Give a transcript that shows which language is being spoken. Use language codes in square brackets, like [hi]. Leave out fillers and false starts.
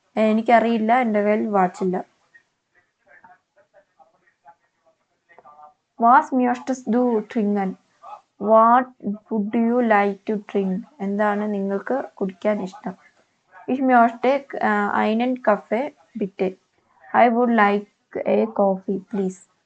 [ml] എനിക്കറിയില്ല, എൻ്റെ കയ്യിൽ വാച്ചില്ല. [de] Was möchtest du trinken? [en] What would you like to drink? [ml] എന്താണ് നിങ്ങൾക്ക് കുടിക്കാൻ ഇഷ്ടം? [de] Ich möchte einen Kaffee, bitte. [en] I would like a coffee, please.